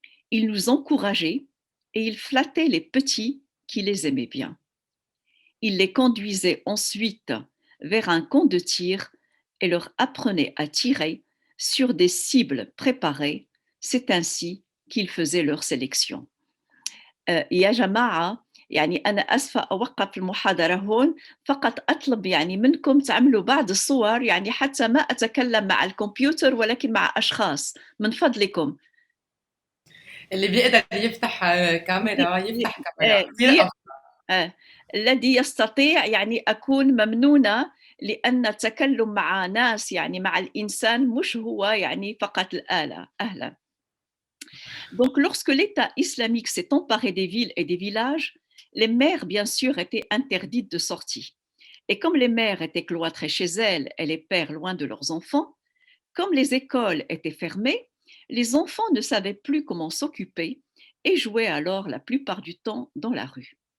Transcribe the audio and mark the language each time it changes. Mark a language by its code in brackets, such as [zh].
[fr] Il nous encourageait et il flattait les petits qui les aimaient bien. Il les conduisait ensuite vers un camp de tir et leur apprenait à tirer sur des cibles préparées. C'est ainsi qu'ils faisaient leur sélection. [ar] يا جماعة، يعني أنا أسفة أوقف المحاضرة هون، فقط أطلب يعني منكم تعملوا بعض الصور، يعني حتى ما أتكلم مع الكمبيوتر ولكن مع أشخاص، من فضلكم. اللي بيقدر يفتح كاميرا يفتح كاميرا. الذي يستطيع، يعني أكون ممنونة، لأن التكلم مع ناس يعني مع الإنسان مش هو يعني فقط الآلة. أهلا. [fr] Donc, lorsque l'État islamique s'est emparé des villes et des villages, les mères, bien sûr, étaient interdites de sortie. Et comme les mères étaient cloîtrées chez elles et les pères loin de leurs enfants, comme les écoles étaient fermées, les enfants ne savaient plus comment s'occuper et jouaient alors la plupart du temps dans la rue.